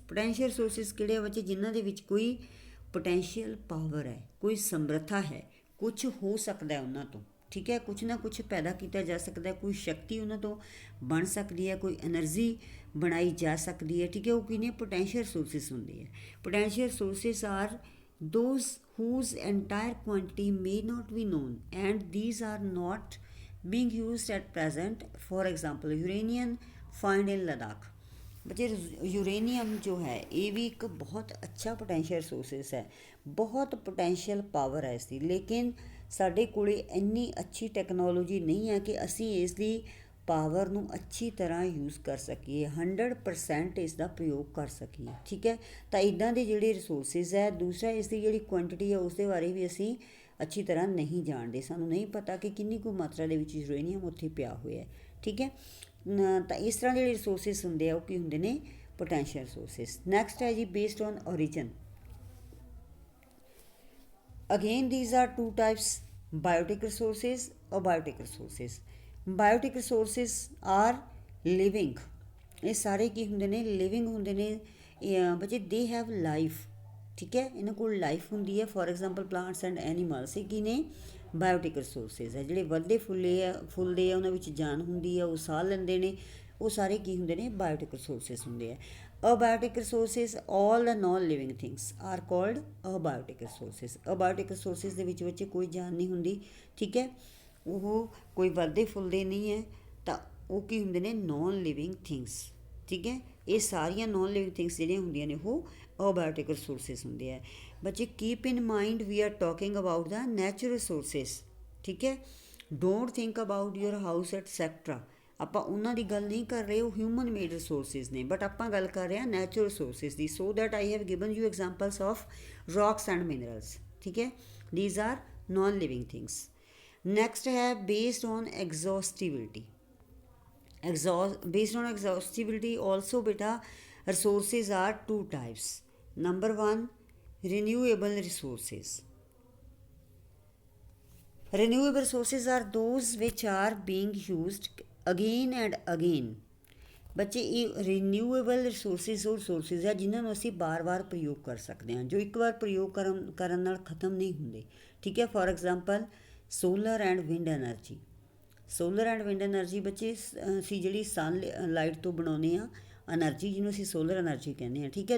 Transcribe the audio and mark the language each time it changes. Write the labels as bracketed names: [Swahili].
[Punjabi] Potential resources ਕਿਹੜੇ ਆ ਬੱਚੇ, ਜਿਨ੍ਹਾਂ ਦੇ ਵਿੱਚ ਕੋਈ ਪੋਟੈਂਸ਼ੀਅਲ ਪਾਵਰ ਹੈ, ਕੋਈ ਸਮਰੱਥਾ ਹੈ, ਕੁਛ ਹੋ ਸਕਦਾ ਉਹਨਾਂ ਤੋਂ। ਠੀਕ ਹੈ, ਕੁਛ ਨਾ ਕੁਛ ਪੈਦਾ ਕੀਤਾ ਜਾ ਸਕਦਾ, ਕੋਈ ਸ਼ਕਤੀ ਉਹਨਾਂ ਤੋਂ ਬਣ ਸਕਦੀ ਹੈ, ਕੋਈ ਐਨਰਜੀ ਬਣਾਈ ਜਾ ਸਕਦੀ ਹੈ। ਠੀਕ ਹੈ, ਉਹ ਕੀ ਨੇ, ਪੋਟੈਂਸ਼ੀਅਲ ਰਿਸੋਰਸਿਸ ਹੁੰਦੇ ਹੈ। [English] Potential resources are those whose entire quantity may not be known and these are not being used at present. For example, uranium found in Ladakh। [Hindi] बच्चे यूरेनियम जो है ये भी एक बहुत अच्छा पोटेंशियल रिसोर्सिस है, बहुत पोटेंशियल पावर है इसकी, लेकिन [Punjabi] ਸਾਡੇ ਕੋਲ ਇੰਨੀ ਅੱਛੀ ਟੈਕਨੋਲੋਜੀ ਨਹੀਂ ਹੈ ਕਿ ਅਸੀਂ ਇਸ ਦੀ ਪਾਵਰ ਨੂੰ ਅੱਛੀ ਤਰ੍ਹਾਂ ਯੂਜ਼ ਕਰ ਸਕੀਏ, 100% ਇਸ ਦਾ ਪ੍ਰਯੋਗ ਕਰ ਸਕੀਏ। ਠੀਕ ਹੈ, ਤਾਂ ਇੱਦਾਂ ਦੇ ਜਿਹੜੇ ਰਿਸੋਰਸਿਸ ਹੈ। ਦੂਸਰਾ, ਇਸ ਦੀ ਜਿਹੜੀ ਕੁਆਂਟਿਟੀ ਹੈ ਉਸ ਦੇ ਬਾਰੇ ਵੀ ਅਸੀਂ ਅੱਛੀ ਤਰ੍ਹਾਂ ਨਹੀਂ ਜਾਣਦੇ, ਸਾਨੂੰ ਨਹੀਂ ਪਤਾ ਕਿ ਕਿੰਨੀ ਕੁ ਮਾਤਰਾ ਦੇ ਵਿੱਚ ਯੂਰੇਨੀਅਮ ਉੱਥੇ ਪਿਆ ਹੋਇਆ ਹੈ। ਠੀਕ ਹੈ, ਤਾਂ ਇਸ ਤਰ੍ਹਾਂ ਜਿਹੜੇ ਰਿਸੋਰਸਿਸ ਹੁੰਦੇ ਆ ਉਹ ਕੀ ਹੁੰਦੇ ਨੇ, ਪੋਟੈਂਸ਼ੀਅਲ ਰਿਸੋਰਸਿਸ। [English] next [Punjabi] ਹੈ ਜੀ [English] Based on origin. Again, these are two types, biotic resources or biotic resources. Biotic resources are living। [Punjabi] ਇਹ ਸਾਰੇ ਕੀ ਹੁੰਦੇ ਨੇ, ਲਿਵਿੰਗ ਹੁੰਦੇ ਨੇ ਬੱਚੇ, [English] They have life. [Punjabi] ਠੀਕ ਹੈ, ਇਹਨਾਂ ਕੋਲ ਲਾਈਫ ਹੁੰਦੀ ਹੈ। [English] for example plants and animals, [Punjabi] ਇਹ ਕੀ ਨੇ, ਬਾਇਓਟਿਕ ਰਿਸੋਰਸਿਸ ਹੈ। ਜਿਹੜੇ ਵੱਧਦੇ ਫੁੱਲਦੇ ਆ ਉਹਨਾਂ ਵਿੱਚ ਜਾਨ ਹੁੰਦੀ ਹੈ, ਉਹ ਸਾਹ ਲੈਂਦੇ ਨੇ, ਉਹ ਸਾਰੇ ਕੀ ਹੁੰਦੇ ਨੇ, ਬਾਇਓਟਿਕ ਰਿਸੋਰਸਿਸ ਹੁੰਦੇ ਆ। [English] Abiotic resources, all the non-living things are called abiotic resources। [Punjabi] abiotic resources ਦੇ ਵਿੱਚ ਬੱਚੇ ਕੋਈ ਜਾਨ ਨਹੀਂ ਹੁੰਦੀ। ਠੀਕ ਹੈ, ਉਹ ਕੋਈ ਵੱਧਦੇ ਫੁੱਲਦੇ ਨਹੀਂ ਹੈ, ਤਾਂ ਉਹ ਕੀ ਹੁੰਦੇ ਨੇ, [English] Non living things. [Punjabi] ਠੀਕ ਹੈ, ਇਹ ਸਾਰੀਆਂ ਨੋਨ ਲਿਵਿੰਗ ਥਿੰਗਸ ਜਿਹੜੀਆਂ ਹੁੰਦੀਆਂ ਨੇ ਉਹ abiotic resources ਹੁੰਦੇ ਆ। ਬੱਚੇ [English] Keep in mind we are talking about the natural resources. [Punjabi] ਠੀਕ ਹੈ, [English] Don't think about your house etcetera. [Punjabi] ਆਪਾਂ ਉਹਨਾਂ ਦੀ ਗੱਲ ਨਹੀਂ ਕਰ ਰਹੇ, ਉਹ [English] human made resources [Punjabi] ਨੇ, ਬਟ ਆਪਾਂ ਗੱਲ ਕਰ ਰਹੇ ਹਾਂ natural resources ਦੀ। [English] So that I have given you examples of rocks and minerals. [Punjabi] ਠੀਕ ਹੈ, [English] These are non living things. Next ਹੈ based on exhaustibility. based on exhaustibility also [Hindi] beta [English] resources are two types. Number one, renewable resources. Renewable resources are those which are being used again and again। [Punjabi] ਬੱਚੇ ਇਹ renewable resources ਉਹ resources ਹੈ ਜਿਨ੍ਹਾਂ ਨੂੰ ਅਸੀਂ ਬਾਰ-ਬਾਰ ਪ੍ਰਯੋਗ ਕਰ ਸਕਦੇ ਹਾਂ, ਜੋ ਇੱਕ ਵਾਰ ਪ੍ਰਯੋਗ ਕਰਨ ਨਾਲ ਖਤਮ ਨਹੀਂ ਹੁੰਦੇ। ਠੀਕ ਹੈ, [English] For example solar and wind energy. [Punjabi] Solar and wind energy ਬੱਚੇ ਅਸੀਂ ਜਿਹੜੀ ਸਨ ਲਾਈਟ ਤੋਂ ਬਣਾਉਂਦੇ ਹਾਂ ਐਨਰਜੀ, ਜਿਹਨੂੰ ਅਸੀਂ ਸੋਲਰ ਐਨਰਜੀ ਕਹਿੰਦੇ ਹਾਂ, ਠੀਕ ਹੈ।